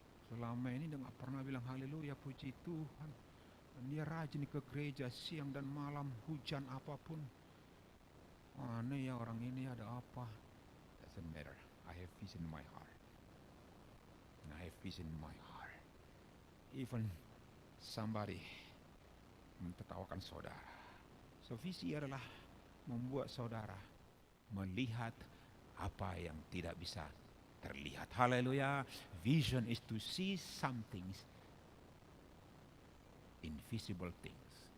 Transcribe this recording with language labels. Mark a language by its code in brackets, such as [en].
[id] Selama ini dia gak pernah bilang haleluya, puji Tuhan. Dan dia rajin ke gereja siang dan malam, hujan apapun. Aneh ya orang ini, ada apa? [en] Doesn't matter. I have vision in my heart. And I have vision in my heart. Even somebody [id] mentertawakan saudara. So visi adalah membuat saudara melihat apa yang tidak bisa terlihat. Haleluya. [en] Vision is to see something, invisible things.